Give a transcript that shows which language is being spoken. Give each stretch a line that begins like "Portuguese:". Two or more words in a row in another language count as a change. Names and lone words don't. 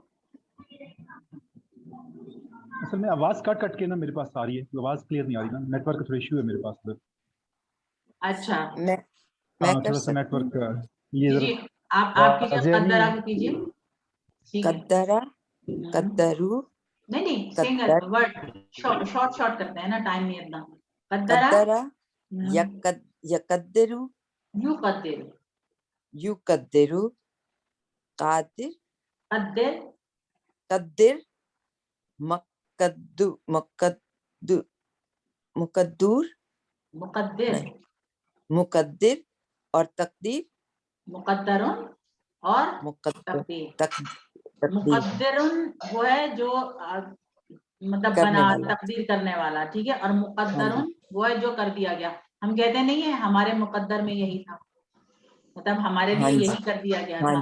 Hindi: असल में आवाज कट के ना मेरे पास आ रही है, आवाज क्लियर नहीं आ रही ना, नेटवर्क का थोड़ा इशू है मेरे पास उधर। अच्छा, मैं थोड़ा सा नेटवर्क ये जी आप कीजिए, कद्दरा को कीजिए।
Arabic: قدّر، قدّروا,
Hindi: नहीं सिंगल वर्ड, शॉर्ट करते हैं ना, टाइम नहीं इतना।
Arabic: قدّر، يقدّر, يقدّر, يقدّر، قادر، قدّر، مقدّر و تقدير,
Hindi: मुकद्दरुन और मुकद्दरुन वो है जो मतलब बना तकदीर करने वाला, ठीक है। और मुकद्दरुन वो है जो कर दिया गया। हम कहते नहीं है हमारे मुकद्दर में यही था, मतलब हमारे लिए यही कर दिया गया था।